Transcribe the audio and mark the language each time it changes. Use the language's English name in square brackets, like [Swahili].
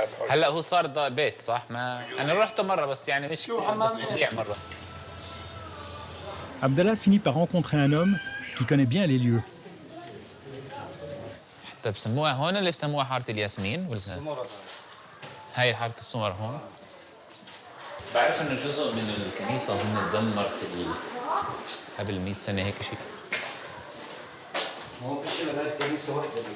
[Arabic] هلا هو صار بيت صح؟ ما انا رحته مره بس يعني مش مضيع مره. [French] Abdallah finit par rencontrer un homme qui connaît bien les lieux. [Arabic] طب سموها هون اللي بسموها حارة الياسمين ولا؟ هاي حارة السمر هون. بعرف انه جزء من الكنيسة اظن تدمر قبل 100 سنة هيك شيء. ما هو فيش الا هاي كنيسة واحدة